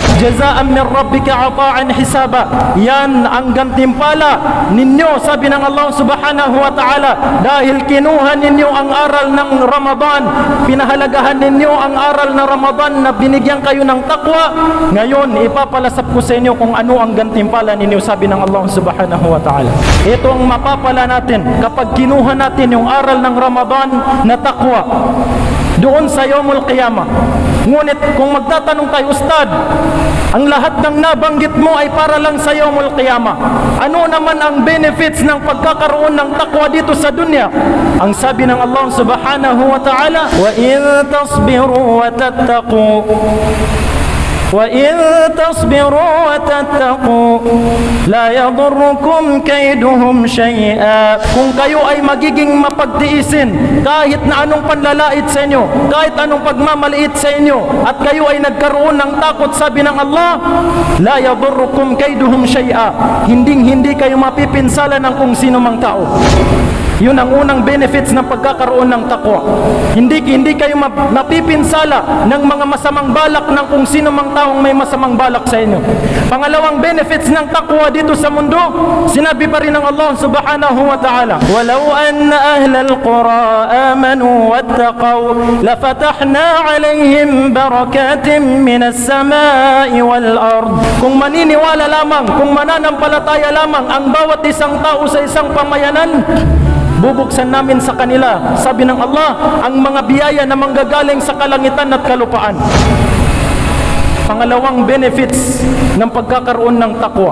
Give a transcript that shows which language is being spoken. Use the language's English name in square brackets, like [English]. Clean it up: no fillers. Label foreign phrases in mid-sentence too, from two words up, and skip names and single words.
[Arabic] جزاء من ربك عطاء حسابا, [Filipino] yan ang gantimpala ninyo, sabi ng Allah [Arabic] سبحانه وتعالى, [Filipino] dahil kinuha ninyo ang aral ng Ramadan, pinahalagahan ninyo ang aral ng Ramadan na binigyan kayo ng takwa. Ngayon ipapalasap ko sa inyo kung ano ang gantimpala ninyo, sabi ng Allah [Arabic] سبحانه وتعالى. [Filipino] Ito ang mapapala natin kapag kinuha natin yung aral ng Ramadan na takwa doon sa [Arabic] يوم القيامة. [Filipino] Ngunit kung magtatanong tayo, Ustad, ang lahat ng nabanggit mo ay para lang sa [Arabic] يوم القيامة, [Filipino] ano naman ang benefits ng pagkakaroon ng takwa dito sa dunya? Ang sabi ng Allah [Arabic] سبحانه وتعالى, وإن تصبروا وتتقوا, وَإِن تَصْبِرُوا وَتَتَّقُوا لَا يَضُرُّكُمْ كَيْدُهُمْ شَيْئًا. [Filipino] Kung kayo ay magiging mapagtiisin kahit na anong panlalait sa inyo, kahit anong pagmamaliit sa inyo, at kayo ay nagkaroon ng takot, sabi ng Allah, [Arabic] لَا يَضُرُّكُمْ كَيْدُهُمْ شَيْئًا, [Filipino] hindi kayo mapipinsala ng kung sino mang tao. Yun ang unang benefits ng pagkakaroon ng takwa. Hindi kayo mapipinsala ng mga masamang balak ng kung sino mang taong may masamang balak sa inyo. Pangalawang benefits ng takwa dito sa mundo, sinabi pa rin ng Allah [Arabic] سبحانه وتعالى, ولو أن أهل القرى آمنوا واتقوا لفتحنا عليهم بركات من السماء والأرض. [Filipino] Kung maniniwala lamang, kung mananampalataya lamang ang bawat isang tao sa isang pamayanan, bubuksan namin sa kanila, sabi ng Allah, ang mga biyaya na manggagaling sa kalangitan at kalupaan. Pangalawang benefits ng pagkakaroon ng takwa.